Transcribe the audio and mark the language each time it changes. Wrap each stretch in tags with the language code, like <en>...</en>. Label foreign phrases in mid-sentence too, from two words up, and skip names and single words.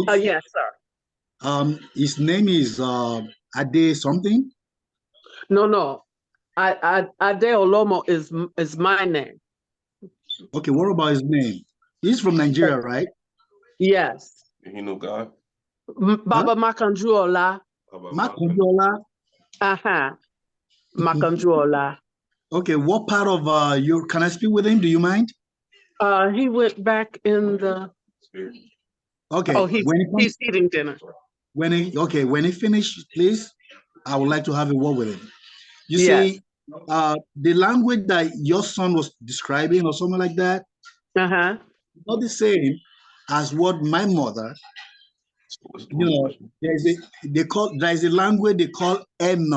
<en>Yes, sir. His name is Ade something. No. AdeOlomo is my name. Okay. What about his name? He's from Nigeria, right? Yes. He knew God. Baba Makanjuola. Makanjuola. Makanjuola. Okay. What part of your? Can I speak with him? Do you mind? He went back in the. Okay. Oh, he's eating dinner. When he finished, please, I would like to have a word with him. You Yes. see, the language that your son was describing or something like that, not the same as what my mother, you know, there is a language they call Eno.</en>